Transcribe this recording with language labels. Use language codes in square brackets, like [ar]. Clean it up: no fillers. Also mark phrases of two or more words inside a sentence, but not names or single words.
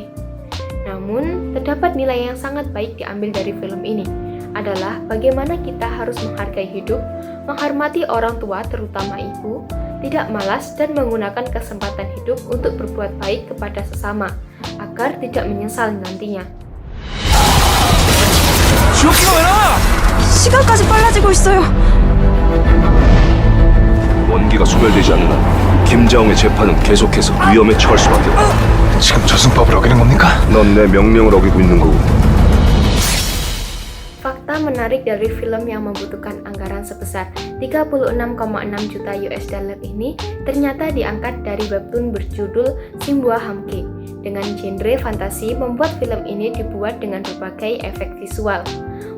[id] Namun, terdapat nilai yang sangat baik diambil dari film ini adalah bagaimana kita harus menghargai hidup, menghormati orang tua terutama ibu, tidak malas dan menggunakan kesempatan hidup untuk berbuat baik kepada sesama agar tidak menyesal nantinya. [ko] 죽지 마라! 시간까지 빨라지고 있어요. 원기가 소멸되지 않는 한 김자홍의 재판은 계속해서 위험에 처할 수밖에 없다. 지금 저승법을 어기는 겁니까? 넌 내 명령을 어기고 있는 거고. [id] Fakta menarik dari film yang membutuhkan anggaran sebesar 36,6 juta [en] US dollar [id] ini ternyata diangkat dari webtoon berjudul Simbua Hamke. Dengan genre fantasi, membuat film ini dibuat dengan berbagai efek visual.